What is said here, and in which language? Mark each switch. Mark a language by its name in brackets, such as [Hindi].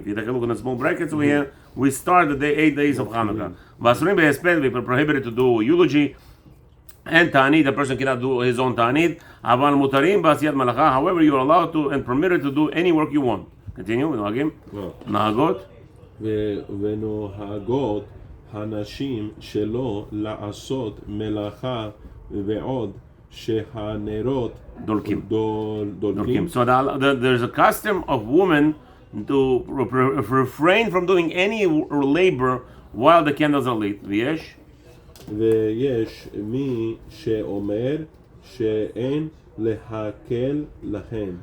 [English] If you take a look in the small brackets over here, we start the 8 days of Hanukkah. [Hebrew] Vasurim behesped, [English] we prohibited to do eulogy. And ta'anid, the person cannot do his own ta'anid. [Hebrew] Aval mutarim ba'asiyat malacha. [English] However, you are allowed to and permitted to do any work you want. Continue. Nahagim. Nahagot. [Hebrew] ונוהגות הנשים שלא לעשות מלאכה ועוד שהנרות דולקים. [English] So there's a custom of women to refrain from doing any labor while the candles are lit. ויש מי שאומר שאין להקל להן.